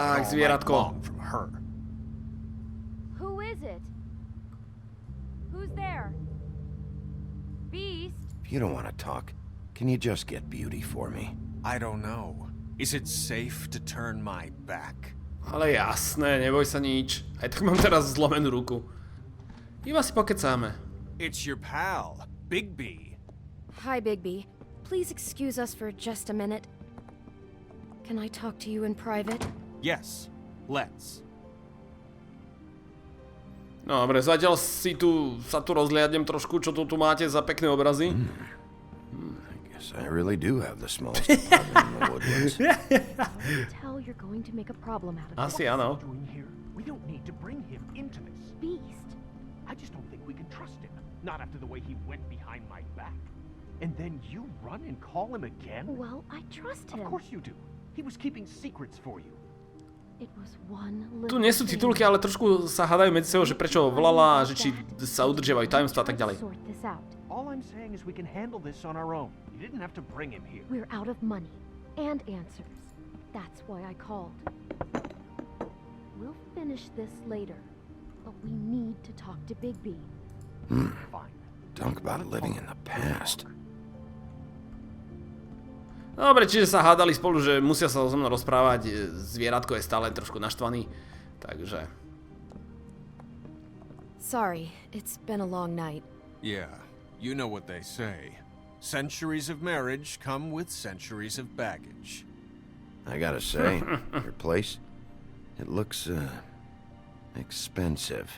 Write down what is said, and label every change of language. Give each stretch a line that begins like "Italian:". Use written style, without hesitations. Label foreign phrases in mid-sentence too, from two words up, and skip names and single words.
Slovak: tak,
English: all night
Slovak: zvieratko.
English: long from her. Who is it? Who's there? Beast? If you don't want to talk, can you just get Beauty for me? I don't know. Is it safe to turn my back?
Slovak: Ale jasné, neboj sa nič. Aj tak mám teraz zlomenú ruku. Iba si pokecáme.
English: It's your pal, Bigby. Hi, Bigby. Please excuse us for just a minute. Can I talk to you in private? Yes, let's.
Slovak: No dobre, zatiaľ sa tu rozliadnem trošku, čo tu máte za pekné obrazy.
English: I guess I really do have the smallest apartment in the woodlands. Tell you're going to make a problem out of it.
Slovak: Asi áno.
English: Doing here? We don't need to bring him into this. Beast. I just don't think we can trust him. Not after the way he went behind my back. And then you run and call him again? Well, I trust him. Of course you do. He was keeping secrets for you. It was one
Slovak: Tu
English: little
Slovak: nie sú
English: thing.
Slovak: titulky, ale trošku sa hádajú medzi sebou, že prečo volala, že či sa udržiavajú tajomstvá a tak ďalej.
English: Sort this out. All I'm saying is we can handle this on our own. You didn't have to bring him here. We're out of money and answers. That's why I called. We'll finish this later, but we need to talk to Bigby. Fine. Talk about living in the past.
Slovak: Dobre, čiže sa hádali spolu, že musia sa so mnou rozprávať. Zvieratko je stále trošku naštvaný, takže...
English: Sorry, it's been a long night. Yeah, you know what they say. Centuries of marriage come with centuries of baggage. I gotta say, your place, it looks, expensive.